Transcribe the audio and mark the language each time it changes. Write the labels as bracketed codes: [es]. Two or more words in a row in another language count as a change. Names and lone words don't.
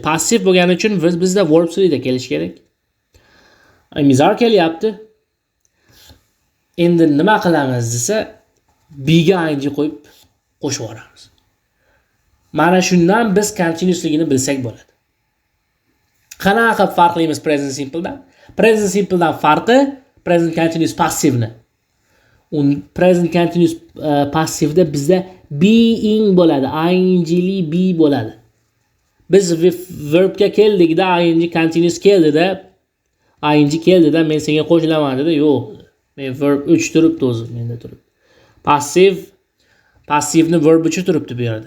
[uz] Passiv bo'lgani uchun bizda verb 3 da kelish kerak. Mizar kelyapti. Endi nima qilamiz desa, be ga ing qo'yib qo'shib yuboramiz. Mana shundan biz continuousligini bilsak bo'ladi. Qanaqa farqlimiz [en] present simple [uz] dan? [en] Present simple [uz] dan farqi [en] present continuous [uz] passivni. [en] Present continuous [uz] passivda bizda being bo'ladi, ingli be bo'ladi. Biz verbga keldikda ing continuous keldida, men senga qo'shilaman dedi. Yo'q. Men verb 3 turibdi o'zi, menda turibdi. Passivni verb 3 turibdi bu yerda.